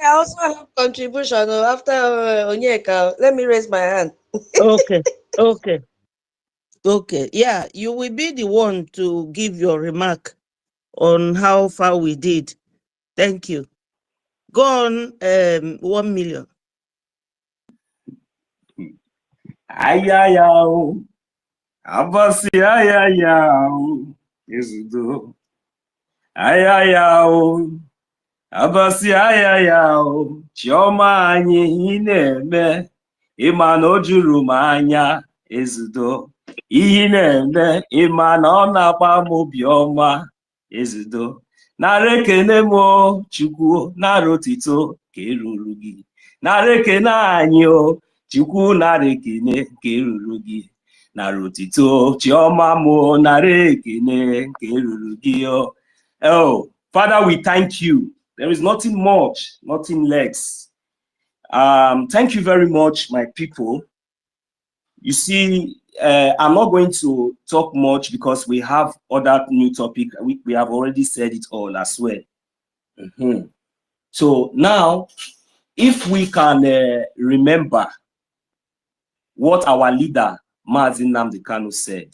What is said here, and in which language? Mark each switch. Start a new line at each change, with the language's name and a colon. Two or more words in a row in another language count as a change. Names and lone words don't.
English: I also have contribution after Onyeka. Let me raise my hand. Okay, okay, okay. Yeah, you will be the one to give your remark on how far we did. Thank you. Go on, 1 million.
Igbo: Ayayao, abasi ayayao, Yesudo. Ayayao, abasi ayayao, chioma anyị na-eme, ịma na o juru m anya, Yesudo. Ihe na-eme, ịma na ọ na-agba m obiọma, Yesudo. Nara ekene m o, Chukwu, nara otito ka eruru gị. Nara ekene anyị o, Chukwu, nara ekene ka eruru gị. Nara otito chioma mo, nara ekene ka eruru gị o.
English: Oh, Father, we thank you. There is nothing much, nothing less. Thank you very much, my people. You see, I'm not going to talk much because we have other new topic. We have already said it all as well. So now, if we can remember what our leader, Nnamdi Kanu, said.